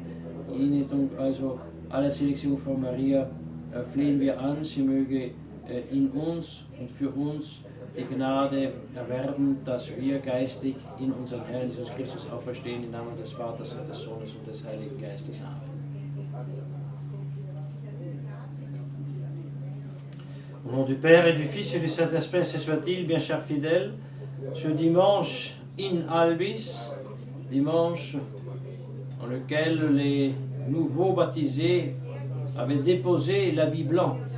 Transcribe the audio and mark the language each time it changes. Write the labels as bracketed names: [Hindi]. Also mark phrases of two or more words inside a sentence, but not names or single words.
[German] Ihnen also allerseligste Jungfrau Maria flehen wir an, sie möge in uns und für uns die Gnade erwerben, dass wir geistig in unserem Herrn Jesus Christus auferstehen, im Namen des Vaters und des Sohnes und des Heiligen Geistes. Amen. [French] Au nom du Père et du Fils et du Saint-Esprit, ce soit-il, bien chers fidèles, ce dimanche [Latin] in albis, [French] dimanche dans lequel les nouveaux baptisés avaient déposé l'habit blanc.